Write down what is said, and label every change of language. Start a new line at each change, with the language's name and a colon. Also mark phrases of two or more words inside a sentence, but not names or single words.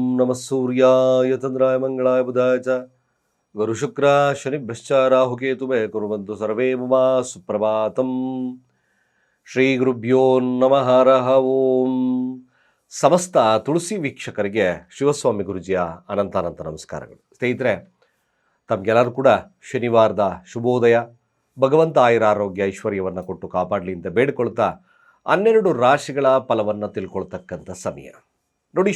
Sanskrit: ನಮಃ ಸೂರ್ಯಾಯ ಚಂದ್ರಾಯ ಮಂಗಳಾಯ ಬುಧಾಯ ಚ ಗುರುಶುಕ್ರ ಶನಿಭ್ಯಶ್ಚ ರಾಹುಕೇತುಭೆ ಕುರ್ವಂತು ಸರ್ವೇ ಮಮ ಸುಪ್ರಭಾತಂ. ಶ್ರೀ ಗುರುಭ್ಯೋ ನಮಃ. ಹರಃ ಓಂ.
Kannada: ಸಮಸ್ತ ತುಳಸಿ ವೀಕ್ಷಕರಿಗೆ ಶಿವಸ್ವಾಮಿ ಗುರುಜಿಯ ಅನಂತ ನಮಸ್ಕಾರಗಳು. ಸ್ನೇಹಿತರೆ, ತಮಗೆಲ್ಲರೂ ಕೂಡ ಶನಿವಾರದ ಶುಭೋದಯ. ಭಗವಂತ ಆಯುರಾರೋಗ್ಯ ಐಶ್ವರ್ಯವನ್ನು ಕೊಟ್ಟು ಕಾಪಾಡಲಿ ಅಂತ ಬೇಡಿಕೊಳ್ತಾ 12 ರಾಶಿಗಳ ಫಲವನ್ನು ತಿಳ್ಕೊಳ್ತಕ್ಕಂಥ ಸಮಯ ನೋಡಿ.